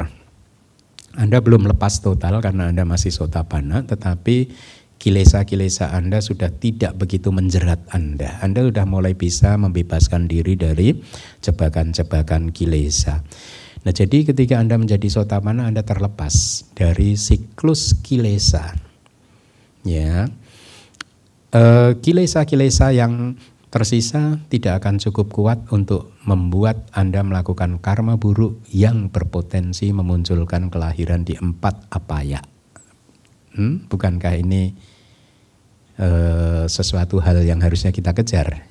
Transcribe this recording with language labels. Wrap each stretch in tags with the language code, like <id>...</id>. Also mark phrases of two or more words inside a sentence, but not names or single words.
<id>Anda belum lepas total karena Anda masih Sotapanna, tetapi kilesa-kilesa Anda sudah tidak begitu menjerat Anda. Anda sudah mulai bisa membebaskan diri dari jebakan-jebakan kilesa. Nah, jadi ketika Anda menjadi Sotapanna, Anda terlepas dari siklus kilesa. Ya, kilesa-kilesa yang tersisa tidak akan cukup kuat untuk membuat Anda melakukan karma buruk yang berpotensi memunculkan kelahiran di 4 apaya. Bukankah ini sesuatu hal yang harusnya kita kejar?</id>